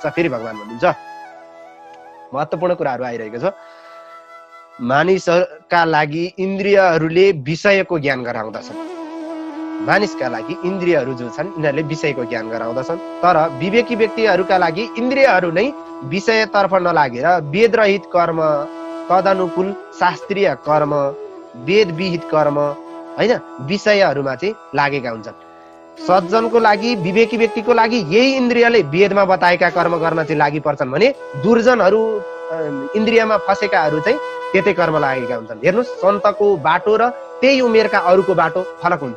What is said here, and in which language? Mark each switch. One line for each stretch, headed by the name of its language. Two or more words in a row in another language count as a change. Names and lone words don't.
Nepali: फेरि भगवान भन्नुहुन्छ महत्त्वपूर्ण कुराहरू आइरहेको छ। मानिसका लागि इन्द्रियहरूले विषयको ज्ञान गराउँदछन्। मानिसका लागि इन्द्रियहरू जो छन् यिनीहरूले विषयको ज्ञान गराउँदछन्, तर विवेकी व्यक्तिहरूका लागि इन्द्रियहरू नै विषयतर्फ नलागेर वेदरहित कर्म, तदनुकूल शास्त्रीय कर्म, वेद विहित कर्म होइन विषयहरूमा चाहिँ लागेका हुन्छन्। सज्जनको लागि, विवेकी व्यक्तिको लागि यही इन्द्रियले वेदमा बताएका कर्म गर्न चाहिँ लागि पर्छन् भने दुर्जनहरू इन्द्रियमा फसेकाहरू चाहिँ त्यतै कर्म लागेका हुन्छन्। हेर्नुहोस्, सन्तको बाटो र त्यही उमेरका अरूको बाटो फरक हुन्छ।